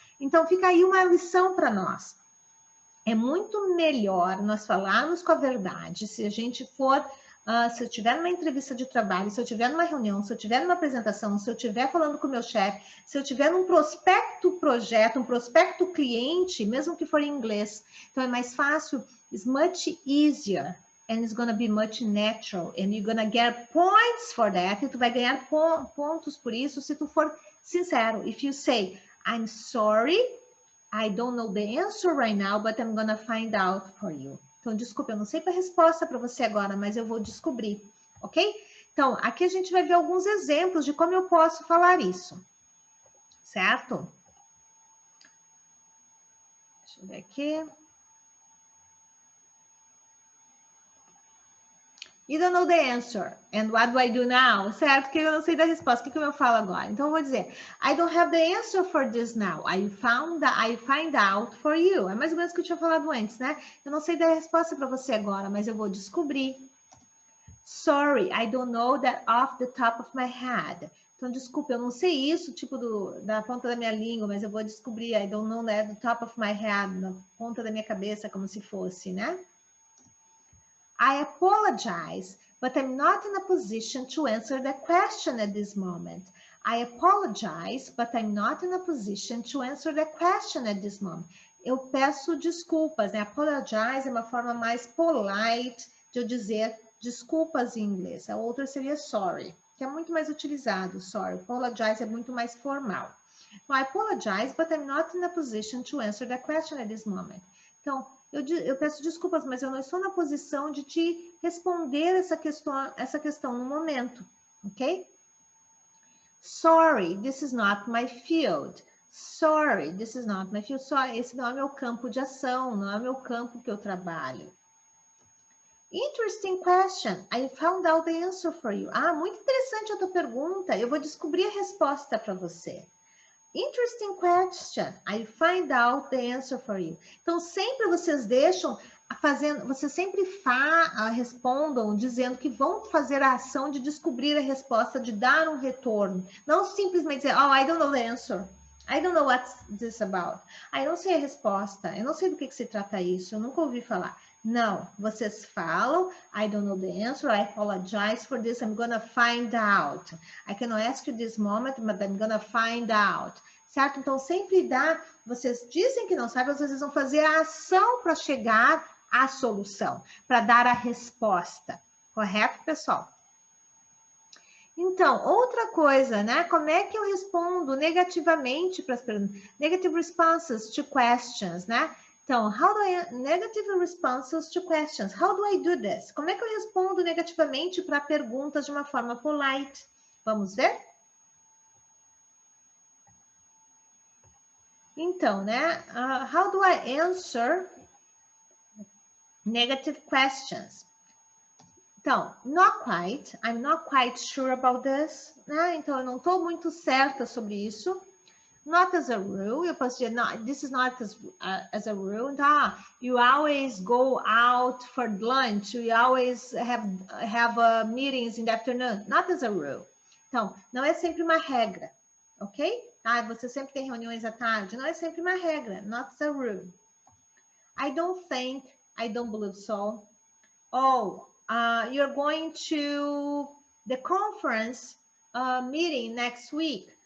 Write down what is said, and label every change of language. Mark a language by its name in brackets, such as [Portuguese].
[Portuguese] Então fica aí uma lição para nós. É muito melhor nós falarmos com a verdade. Se a gente for, se eu estiver numa entrevista de trabalho, se eu estiver numa reunião, se eu estiver numa apresentação, se eu estiver falando com o meu chefe, se eu estiver num prospecto projeto, um prospecto cliente, mesmo que for em inglês. Então é mais fácil, [English] it's much easier. And it's going to be much natural. And you're going to get points for that. [Portuguese] E tu vai ganhar pontos por isso se tu for sincero. [English] If you say, I'm sorry, I don't know the answer right now, but I'm going to find out for you. [Portuguese] Então, desculpa, eu não sei a resposta para você agora, mas eu vou descobrir, ok? Então, aqui a gente vai ver alguns exemplos de como eu posso falar isso. Certo? Deixa eu ver aqui. [English] You don't know the answer. And what do I do now? Certo? [Portuguese] Que eu não sei da resposta. O que eu falo agora? Então, eu vou dizer, [English] I don't have the answer for this now. I find out for you. [Portuguese] É mais ou menos o que eu tinha falado antes, né? Eu não sei da resposta para você agora, mas eu vou descobrir. [English] Sorry, I don't know that off the top of my head. [Portuguese] Então, desculpa, eu não sei isso, tipo da ponta da minha língua, mas eu vou descobrir. [English] I don't know that the top of my head, [Portuguese] na ponta da minha cabeça, como se fosse, né? [English] I apologize, but I'm not in a position to answer that question at this moment. I apologize, but I'm not in a position to answer that question at this moment. [Portuguese] Eu peço desculpas, né? Apologize é uma forma mais polite de eu dizer desculpas em inglês. A outra seria sorry, que é muito mais utilizado, sorry. Apologize é muito mais formal. [English] Então, I apologize, but I'm not in a position to answer that question at this moment. [Portuguese] Então, eu peço desculpas, mas eu não estou na posição de te responder essa questão no momento, ok? [English] Sorry, this is not my field. Sorry, this is not my field. [Portuguese] Esse não é meu campo de ação, não é meu campo que eu trabalho. [English] Interesting question. I found out the answer for you. [Portuguese] Ah, muito interessante a tua pergunta. Eu vou descobrir a resposta para você. [English] Interesting question. I find out the answer for you. [Portuguese] Então, sempre vocês vocês sempre respondam dizendo que vão fazer a ação de descobrir a resposta, de dar um retorno. Não simplesmente dizer, oh, [English] I don't know the answer. I don't know what's this about. [Portuguese] Eu não sei a resposta. Eu não sei do que se trata isso. Eu nunca ouvi falar. Não, vocês falam, [English] I don't know the answer, I apologize for this, I'm gonna find out. I cannot ask you this moment, but I'm gonna find out. [Portuguese] Certo? Então, sempre dá, vocês dizem que não sabem, vocês vão fazer a ação para chegar à solução, para dar a resposta. Correto, pessoal? Então, outra coisa, né? Como é que eu respondo negativamente para as perguntas? [English] Negative responses to questions, né? Então, negative responses to questions. How do I do this? [Portuguese] Como é que eu respondo negativamente para perguntas de uma forma polite? Vamos ver? Então, né? [English] How do I answer negative questions? Então, not quite. I'm not quite sure about this. [Portuguese] Né? Então, eu não estou muito certa sobre isso. [English] Not as a rule, [Portuguese] eu posso dizer, [English] no, this is not as a rule. Tá? You always go out for lunch. You always have meetings in the afternoon. Not as a rule. [Portuguese] Então, não é sempre uma regra, ok? Ah, você sempre tem reuniões à tarde. Não é sempre uma regra. [English] Not as a rule. I don't think, I don't believe so. Oh, you're going to the conference meeting next week.